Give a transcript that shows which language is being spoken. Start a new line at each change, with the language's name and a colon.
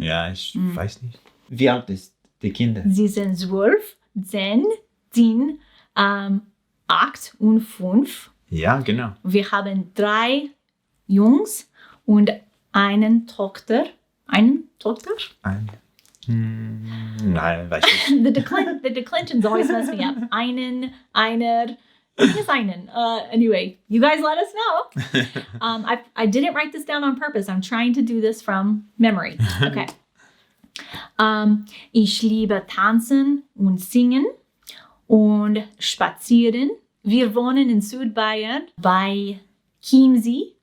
German: Ja, ich weiß nicht. Wie alt ist die Kinder? Sie sind 12, 10, 8 und 5. Ja, genau. Wir haben 3 Jungs und eine Tochter. Eine Tochter? Nein, weiß ich nicht.
English: The declensions always mess me up. Einer. Yes, einen. Anyway, you guys let us know. I didn't write this down on purpose. I'm trying to do this from memory. Okay.
German: Ich liebe tanzen und singen und spazieren. Wir wohnen in Südbayern bei Chiemsee.